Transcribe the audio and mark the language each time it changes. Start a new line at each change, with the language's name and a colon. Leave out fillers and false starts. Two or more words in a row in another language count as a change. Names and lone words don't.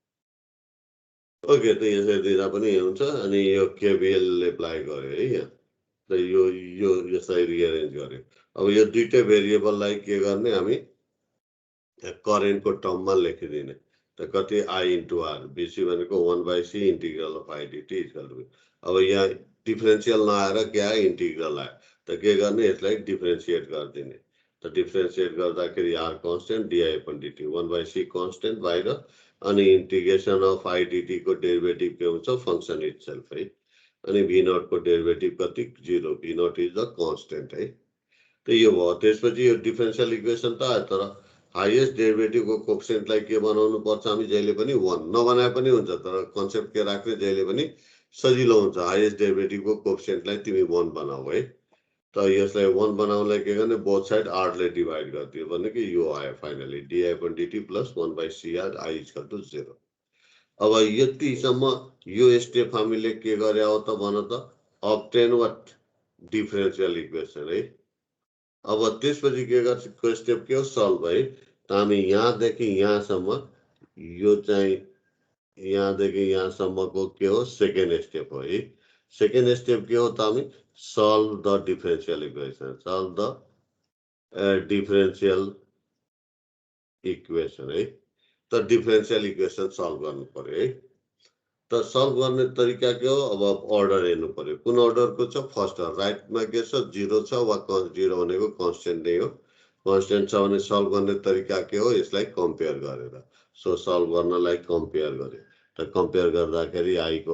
Nepali: ओके त यसरी दिँदा पनि हुन्छ अनि यो केबिएल एप्लाई गर्यो है यहाँ त यो यसलाई रिअरेन्ज गर्यो अब यो दुईटै भेरिएबललाई के गर्ने हामी करेन्टको टर्ममा लेखिदिने त कति
English: I into R
Nepali: बिसी भनेको 1/c
English: integral of I dt equal to
Nepali: अब यहाँ डिफरेन्सियल नआएर के आयो इन्टिग्रल आयो त के गर्ने यसलाई डिफरेन्सिएट गरिदिने त डिफरेन्सिएट गर्दाखेरि
English: R constant dI upon dt
Nepali: 1/c कन्स्टेन्ट बाहिर अनि
English: integration of I dt
Nepali: को डेरिवेटिव के हुन्छ
English: function itself
Nepali: है अनि v नॉट को डेरिवेटिव कति 0
English: v not is the constant
Nepali: है तो यो भयो त्यसपछि यो
English: differential equation
Nepali: त आयो तर
English: highest derivative
Nepali: को कोएफिशिएंट लाई के बनाउनु पर्छ हामी जहिले पनि 1 नबनाए पनि हुन्छ तर कन्सेप्ट के राख्ने जहिले पनि सजिलो हुन्छ
English: highest derivative
Nepali: को कोएफिशिएंट लाई तिमी 1 बनाऊ है त यसलाई 1 बनाउनलाई के गर्ने
English: both side
Nepali: r ले डिवाइड गरिदियो भने कि यो आयो फाइनली
English: di upon dt plus 1/cr i equal to 0
Nepali: अब यतिसम्म यो स्टेप हामीले के गरे हो त भन त
English: obtain what differential equation
Nepali: है अब त्यसपछि के गर्छ स्टेप के हो सल्भ है त हामी यहाँ देखि यहाँसम्म यो चाहिँ यहाँ देखि यहाँसम्मको के हो
English: second step
Nepali: हो है
English: second step
Nepali: के हो त हामी
English: solve the differential equation solve the differential
Nepali: equation है त
English: differential equation
Nepali: सल्भ गर्नु पर्यो है त सल्भ गर्ने तरिका के हो अब अर्डर हेर्नु पर्यो कुन अर्डरको छ फर्स्ट राइटमा के छ 0 छ वा 0 भनेको कांस्टेंट नै हो कांस्टेंट छ भने सल्भ गर्ने तरिका के हो यसलाई कम्पेयर गरेर सो सल्भ गर्नलाई कम्पेयर गरे त कम्पेयर गर्दाखेरि i को